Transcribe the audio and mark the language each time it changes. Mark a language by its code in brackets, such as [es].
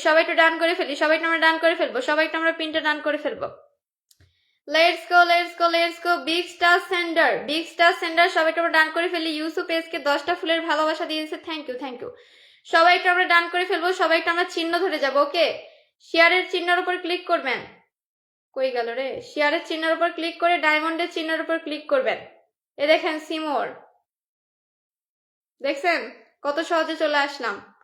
[bn] সবাই একটু ডান করে ফেলি, সবাই আমরা ডান করে ফেলবো, সবাই আমরা পিনটা ডান করে ফেলবো। [en] Let's go, let's go, let's go. Big star sender, big star sender, [bn] সবাই আমরা ডান করে ফেলি। ইউসুফ এসকে 10টা ফুলের ভালোবাসা দিয়েছে, [en] Thank you thank you. [bn] সবাই আমরা ডান করে ফেলবো, সবাই আমরা চিহ্ন ধরে যাব। ওকে, শেয়ারের চিহ্নের উপর ক্লিক করবেন। কই গেল রে? শেয়ারের চিহ্নের উপর ক্লিক করে ডায়মন্ডের চিহ্নের উপর ক্লিক করবেন। এ দেখেন সিমোর, দেখছেন কত সহজে চলে আসলাম।